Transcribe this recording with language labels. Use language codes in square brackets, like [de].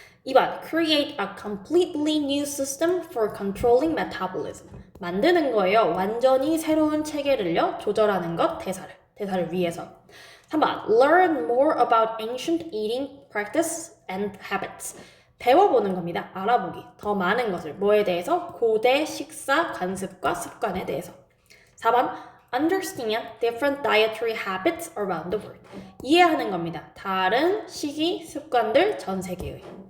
[ko] 2번. [en] Create a completely new system for controlling metabolism. [ko] 만드는 거예요. 완전히 새로운 체계를요, 조절하는 것, 대사를 위해서. [en] 3번 Learn more about ancient eating practice and habits. [ko] 배워보는 겁니다. 알아보기. 더 많은 것을. 뭐에 대해서? 고대 식사 관습과 습관에 대해서. [en] 4번 Understand different dietary habits around the world. [ko] 이해하는 겁니다. 다른 식이 습관들 전 세계의.